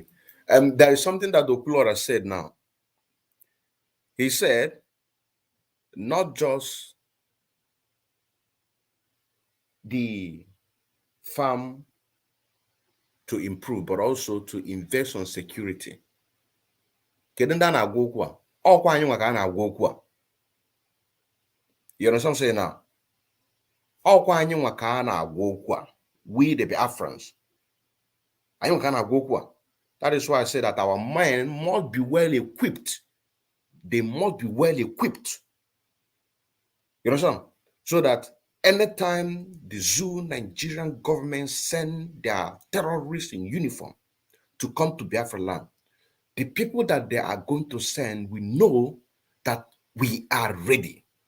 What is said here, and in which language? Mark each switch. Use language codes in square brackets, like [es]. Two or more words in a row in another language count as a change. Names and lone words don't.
[en] There is something that Okulora said now. He said, not just the farm to improve, but also to invest on security. [ig] Kedu ndị a na-agwa okwu a? Ọkwa anyị nwa ka a na-agwa okwu a. [en] You understand what I'm saying now? [ig] Ọkwa anyị nwa ka a na-agwa okwu a. [en] We the Biafrans. [ig] Anyị nwa ka a na-agwa okwu a. [en] That is why I say that our mind must be well equipped. They must be well equipped. You understand? So that anytime the zoo Nigerian government send their terrorists in uniform to come to Biafra land, the people that they are going to send, we know that we are ready.